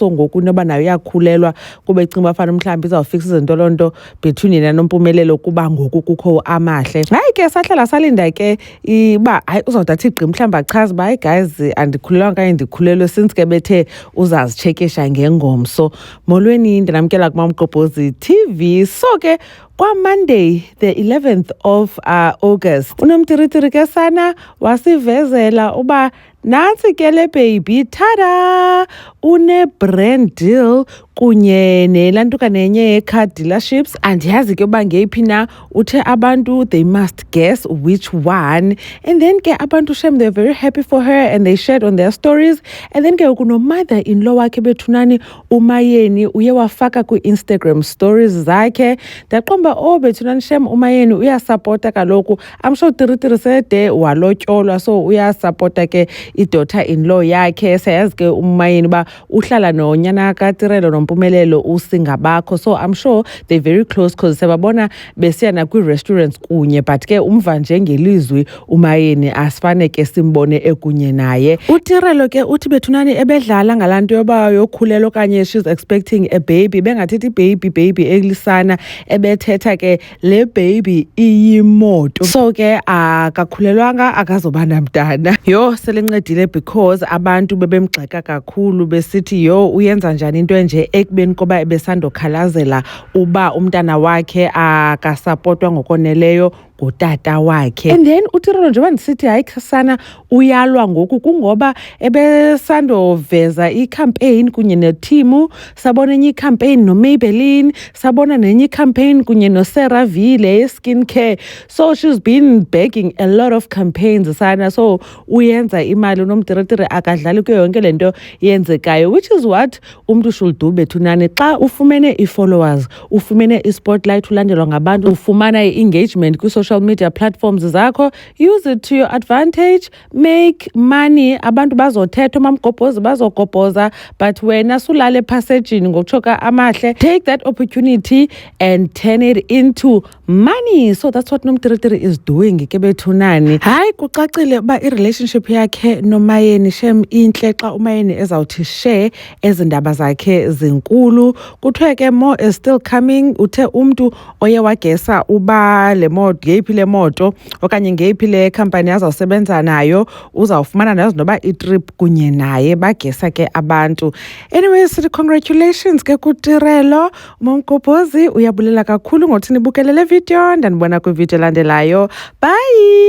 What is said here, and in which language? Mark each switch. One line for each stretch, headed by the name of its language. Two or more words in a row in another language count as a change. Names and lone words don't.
Xhosa: So ngoku inoba nayo iyakhulelwa kube ecinga uba fana mhlawumbi izawufikisa izinto loo nto between yena Nompumelelo kuba ngoku kukho amahle. Hayi ke sahlala salinda ke uba hayi uzawude athi gqi mhlawumbi achaze uba hayi guys andikhulelwanga okanye ndikhulelwe since ke bethe uzazitshekisha ngengomso. Molweni, ndinamkela kuMamgqobhozi TV. So ke kwaMonday
English: the 11th of August
Xhosa: unomtiritiri ke sana wasivezela uba nantsi ke le baby tada une-
English: brand deal
Xhosa: kunye nelantukane enye ye-
English: car dealerships.
Xhosa: Andiyazi ke uba ngeyiphi na, uthe abantu
English: they must guess which one, and then
Xhosa: ke abantu shem
English: they're very happy for her and they shared on their stories.
Xhosa: And then ke kuno-mother-in-law wakhe bethunani uMayeni uye wafaka kwi-
English: Instagram stories
Xhosa: zakhe. Ndaqomba bethunani shem uMayeni uyasapota kaloku.
English: I'm sure
Xhosa: Tiritiri sede walotyolwa so uyasapota ke i-daughter-in-law yakhe. Sayazi ke uMayeni uba uhlala nonyana kaTirelo Nompumelelo uSingabakho,
English: so I'm sure they're very close because
Xhosa: sebabona besiya nakwi-restaurants kunye, but ke umva nje ngelizwi uMayeni asifane ke simbone ekunye naye. UTirelo ke uthi bethunani ebedlala ngalaa nto yoba yokhulelwa okanye
English: she's expecting a baby,
Xhosa: bengathethi baby elisana, ebethetha ke le baby iyimoto. So ke akakhulelwanga akazoba namntana. Yho selencedile because abantu bebemgxeka kakhulu besithi yho uyenza njani into enje ekubeni koba ebesandokhalazela uba umntana wakhe akasapotwa ngokoneleyo ngutata wakhe. And then uTirelo njengoba ndisithi hayi sana uyalwa ngoku kungoba ebesandoveza i-campaign kunye nethimu. Sabona enye i-campaign noMaybelline, sabona nenye i-campaign kunye noCeraVe le
English: skin care. So she's been begging a lot of campaigns
Xhosa: sana, so uyenza imali unomtiritiri akadlali kuyo yonke le nto yenzekayo,
English: which is what umntu should do bethunani.
Xhosa: Xa ufumene i-followers, ufumene i-spotlight, ulandelwa ngabantu, ufumana i-engagement kwi-
English: social media platforms
Xhosa: zakho,
English: use it to your advantage, make money.
Xhosa: Abantu bazothetha, uMamgqobhozi bazogobhoza, but wena sulale passagini ngokutshoka amahle,
English: take that opportunity and turn it into money. So that's what nomtiritiri is doing
Xhosa: ke bethunani. Hayi kucacile uba i-relationship yakhe noMayeni shem intle xa uMayeni ezawuthi share ezindaba zakhe zinkulu. Kuthiwe ke
English: more is still coming.
Xhosa: Uthe umntu oye wagesa uba le moto ngeyiphi le moto okanye ngeyiphi le company azawusebenza nayo uzawufumana nazo noba i-trip kunye naye, bagesa ke abantu.
English: Anyways, congratulations
Xhosa: ke kuTirelo. uMamgqobhozi uyabulela kakhulu ngothi nibukele le video, ndanibona kwivideo elandelayo.